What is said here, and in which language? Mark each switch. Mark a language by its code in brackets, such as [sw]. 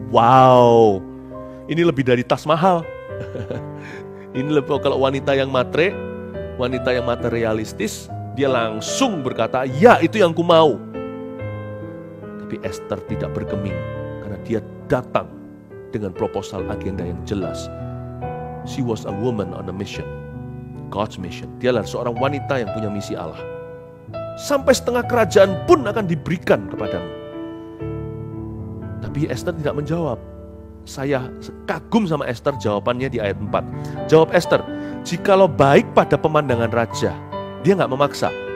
[id] Wow, ini lebih dari tas mahal. Ini lebih, kalau wanita yang matre, wanita yang materialistis, dia langsung berkata, "Ya, itu yang ku mau." Tapi Esther tidak bergeming, karena dia datang dengan proposal agenda yang jelas. [en] She was a woman on a mission, God's mission. [id] Dia adalah seorang wanita yang punya misi Allah. "Sampai setengah kerajaan pun akan diberikan kepadamu." Tapi Esther tidak menjawab. Saya kagum sama Esther, jawabannya di ayat 4. Jawab Esther, "Jikalau baik pada pemandangan raja." Dia gak memaksa.